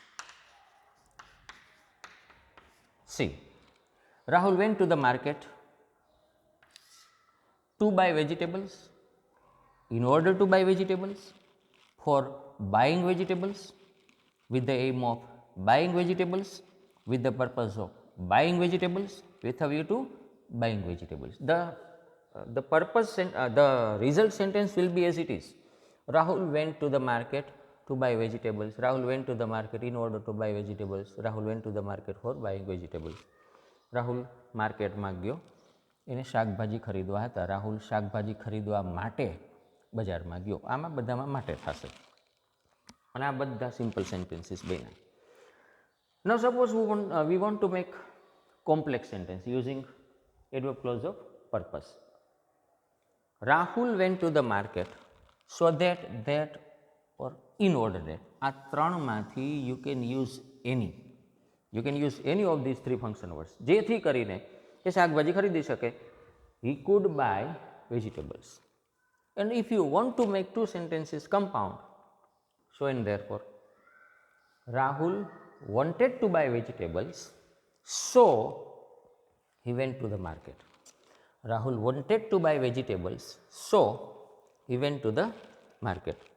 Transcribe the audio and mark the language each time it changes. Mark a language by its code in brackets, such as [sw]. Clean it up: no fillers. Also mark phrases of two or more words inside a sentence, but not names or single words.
[en] See, Rahul went to the market to buy vegetables, in order to buy vegetables, for buying vegetables, with the aim of buying vegetables, with the purpose of buying vegetables, with a view to buying vegetables. The purpose, the result sentence will be as it is. Rahul went to the market to buy vegetables. Rahul went to the market in order to buy vegetables. Rahul went to the market for buying vegetables. [gu] રાહુલ માર્કેટમાં ગયો, એને શાકભાજી ખરીદવા હતા. રાહુલ શાકભાજી ખરીદવા માટે બજારમાં ગયો. આમાં બધામાં માટે થશે અને આ બધા [en] simple sentences [gu] બન્યા. [en] Now suppose we want to make complex sentence using adverb clause of purpose. Rahul went to the market so that or in order that. [gu] આ ત્રણમાંથી [en] you can use any. You can use any of these three function words. [gu] જેથી કરીને એ શાકભાજી ખરીદી શકે. [en] He could buy vegetables. And if you want to make two sentences compound, so and therefore, Rahul wanted to buy vegetables, so he went to the market. Rahul wanted to buy vegetables, so he went to the market.